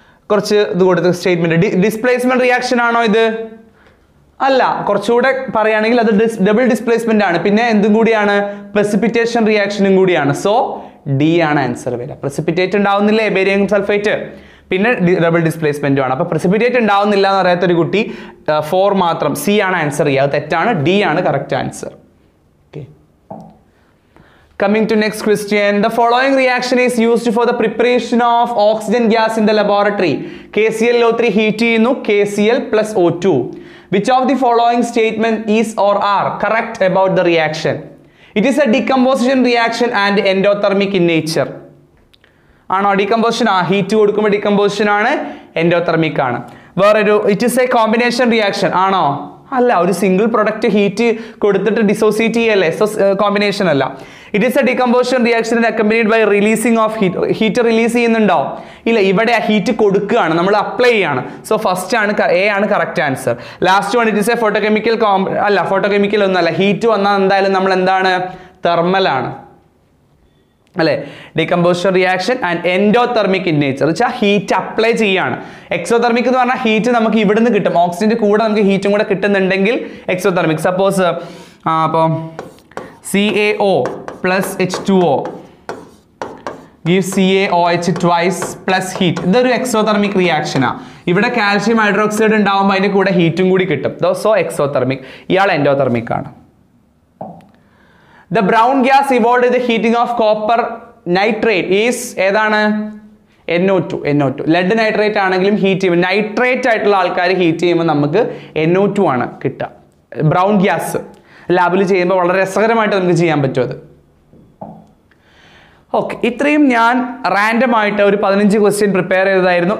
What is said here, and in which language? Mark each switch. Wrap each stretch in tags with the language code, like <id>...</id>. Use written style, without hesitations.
<ml>കുറച്ച് ഇത് കൊടുത്ത സ്റ്റേറ്റ്മെന്റ്, ഡിസ്പ്ലേസ്മെന്റ് റിയാക്ഷൻ ആണോ ഇത്? അല്ല, കുറച്ചുകൂടെ പറയുകയാണെങ്കിൽ അത് ഡബിൾ ഡിസ്പ്ലേസ്മെന്റ് ആണ്. പിന്നെ എന്തും കൂടിയാണ്? precipitation റിയാക്ഷനും കൂടിയാണ്. സോ ഡി ആണ് ആൻസർ വരിക. precipitate ഉണ്ടാവുന്നില്ലേ ബേരിയം സൾഫേറ്റ്, പിന്നെ ഡബിൾ ഡിസ്പ്ലേസ്മെന്റും ആണ്. അപ്പൊ precipitate ഉണ്ടാവുന്നില്ല എന്ന് അറിയാത്തൊരു കുട്ടി 4 മാത്രം, സി ആണ് ആൻസർ ചെയ്യുക. അത് തെറ്റാണ്, ഡി ആണ് correct answer.</ml> <en>Coming to next question, the following reaction is used for the preparation of oxygen gas in the laboratory. KClO3 heat</en> <ml>ചെയ്യുന്നു,</ml> <en>KCl plus O2. Which of the following statement is or are correct about the reaction? It is a decomposition reaction and endothermic in nature.</en> <ml>ആണോ? Decomposition ആ, heat കൊടുക്കുമ്പോൾ decomposition ആണ്, endothermic ആണ്. വേറൊരു,</ml> <en>it is a combination reaction</en> <ml>ആണോ? അല്ല, ഒരു single product heat കൊടുത്തിട്ട് ഡിസോസിയേറ്റ് ചെയ്യല്ലേ, സോ കോമ്പിനേഷൻ അല്ല.</ml> <en>It is a decomposition reaction accompanied by releasing of heat.</en> <ml>Heat release ചെയ്യുന്നുണ്ടോ? ഇല്ല, ഇവിടെ ആ ഹീറ്റ് കൊടുക്കുകയാണ്, നമ്മൾ അപ്ലൈ ചെയ്യാണ്. സോ ഫസ്റ്റ് ആണ്, എ ആണ് correct answer.</ml> <en>last one, it is a photochemical</en> <ml>അല്ല, ഫോട്ടോകെമിക്കൽ ഒന്നല്ല. ഹീറ്റ് വന്നാൽ എന്തായാലും നമ്മൾ എന്താണ്? തെർമൽ ആണ് അല്ലെ.</ml> <en>decomposition reaction and endothermic in nature</en> <ml>വെച്ചാൽ ഹീറ്റ് അപ്ലൈ ചെയ്യാണ്. എക്സോതെർമിക് എന്ന് പറഞ്ഞാൽ ഹീറ്റ് നമുക്ക് ഇവിടുന്ന് കിട്ടും, ഓക്സിജന്റെ കൂടെ നമുക്ക് ഹീറ്റും കൂടെ കിട്ടുന്നുണ്ടെങ്കിൽ എക്സോതെർമിക്.</ml> <en>Suppose അപ്പോൾ CaO plus H2O gives CaOH twice plus heat.</en> <ml>ഇതൊരു എക്സോതെർമിക് റിയാക്ഷനാണ്. ഇവിടെ കാൽഷ്യം ഹൈഡ്രോക്സൈഡ് ഉണ്ടാവുമ്പോൾ അതിന്റെ കൂടെ ഹീറ്റും കൂടി കിട്ടും. So exothermic. ഇയാൾ എൻഡോതെർമിക് ആണ്.</ml> <en>The brown gas evolved with the heating of copper nitrate is</en> <ml>ഏതാണ്?</ml> <en>NO2.</en> <ml>ലെഡ് നൈട്രേറ്റ് ആണെങ്കിലും ഹീറ്റ് ചെയ്യുമ്പോൾ, നൈട്രേറ്റ് ആയിട്ടുള്ള ആൾക്കാർ ഹീറ്റ് ചെയ്യുമ്പോൾ നമുക്ക് NO2 ആണ് കിട്ടുക. ബ്രൗൺ ഗ്യാസ് ലാബിൽ ചെയ്യുമ്പോൾ വളരെ രസകരമായിട്ട് നമുക്ക് ചെയ്യാൻ പറ്റും അത്. ഓക്കെ, ഇത്രയും ഞാൻ റാൻഡം ആയിട്ട് ഒരു 15 ക്വസ്റ്റ്യൻ പ്രിപ്പയർ ചെയ്തതായിരുന്നു.</ml>